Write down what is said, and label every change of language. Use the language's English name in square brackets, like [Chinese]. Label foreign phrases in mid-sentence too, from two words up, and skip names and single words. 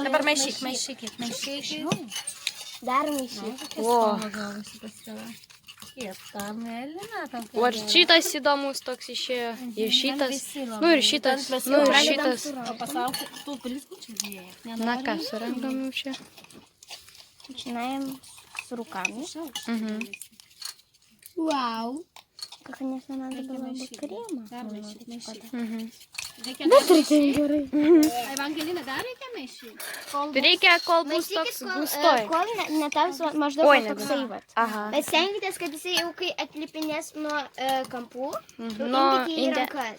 [Lithuanian] Dabar maišykit. dar maišyti. O, raketa, mėlyna tokia. O ir šitas įdomus toks išėjo. Ir šitas. Nu ir šitas. Nu ir šitas. O pasaulio, tu blizgučių dėjai. Na ką, surangam jau čia. [Russian] Начинаем с руками. Mhm. Вау. Конечно, надо было бы крема. Mhm. [Lithuanian] Gerai. Evangelina, dar reikia maišyti? Reikia, kol bus toks gustoj. Kol netaps maždaug Oi, toksai vat. Aha. Bet stenkitės, kad jisai jau kai atlipinės nuo kampų, Nu, imkite į rankas.